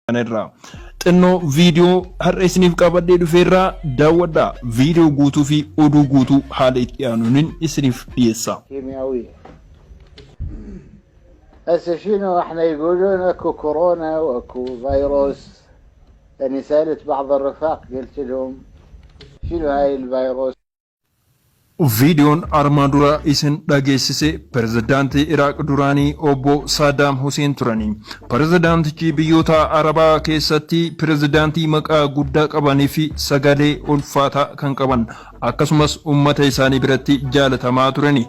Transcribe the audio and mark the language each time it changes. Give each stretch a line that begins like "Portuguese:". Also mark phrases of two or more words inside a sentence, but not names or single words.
Oromo: irraa xinnoo viidiyoo har'a isiniif qabadhee dhufeerraa daawwadhaa. Viidiyoo guutuu fi oduu guutuu haala itti aanuun isiniif dhiyeessa.
Arabic: هسه شنو احنا يقولون اكو كورونا واكو فيروس. يعني سألت بعض الرفاق قلت لهم شنو هاي الفيروس.
Oromo: Viidiyoon armaan dura isin dhageessise pirezidaantii Iraaq duraanii obbo Saddam Hussein turanii. Pirezidaantichi biyyoota Arabaa keessatti pirezidaantii maqaa guddaa qabanii fi sagalee ulfaataa kan qaban akkasumas ummata isaanii biratti jaalatamaa turani.